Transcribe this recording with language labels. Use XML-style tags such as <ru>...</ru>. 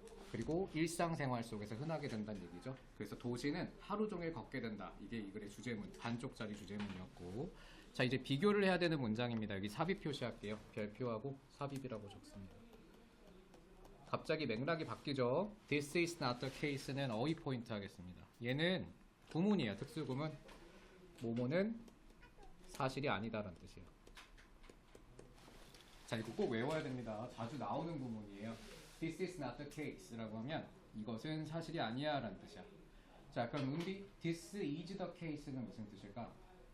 <ko>그리고 일상생활 속에서 흔하게 된다는 얘기죠. 그래서 도시는 하루 종일 걷게 된다. 이게 이 글의 주제문, 반쪽짜리 주제문이었고, 자 이제 비교를 해야 되는 문장입니다. 여기 삽입 표시할게요. 별표하고 삽입이라고 적습니다. 갑자기 맥락이 바뀌죠.</ko> <en>This is not the case는</en> <ko>어휘 포인트 하겠습니다. 얘는 구문이에요. 특수구문. 뭐뭐는 사실이 아니다라는 뜻이에요. 자 이거 꼭 외워야 됩니다. 자주 나오는 구문이에요.</ko> <en>This is not the case</en> <ko>라고 하면 이것은 사실이 아니야 라는 뜻이야. 자 그럼 은비</ko> <en>This is the case</en> <ko>는 무슨 뜻일까?</ko>